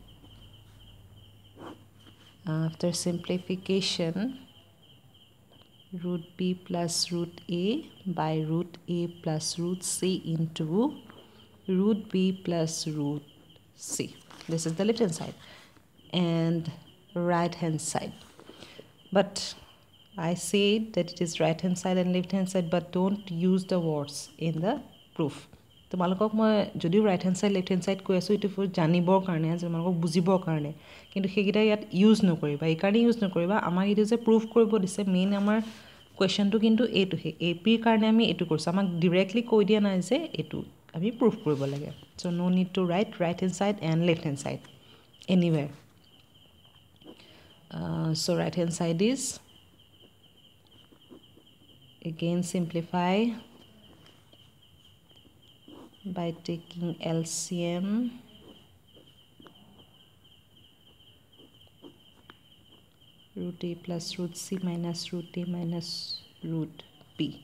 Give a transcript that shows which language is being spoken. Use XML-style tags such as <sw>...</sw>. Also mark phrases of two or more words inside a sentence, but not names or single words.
<en>After simplification, root B plus root A by root A plus root C into root B plus root C. This is the left hand side and right hand side. But I said that it is right hand side and left hand side, but don't use the words in the proof.</en> <as>তোমালোকক মই যদিও</as> <en>right hand side left hand side</en> <as>কৈ আছো এটো ফৰ জানিবৰ কাৰণে তোমালোকক বুজিবৰ কাৰণে, কিন্তু সেইকেইটা ইয়াত ইউজ নকৰিবা। এই কাৰণে ইউজ নকৰিবা, আমাক এইটো যে প্ৰুফ কৰিব দিছে মেইন আমাৰ কুৱেশ্যনটো কিন্তু এইটোহে। এপিৰ কাৰণে আমি এইটো কৰিছোঁ, আমাক ডিৰেক্টলি কৈ দিয়া নাই যে এইটো আমি প্ৰুফ কৰিব লাগে।</as> <en>So no need to right hand side and left hand side anywhere. So right hand side is, again simplify by taking LCM. Root A plus root C minus root A minus root B.</en>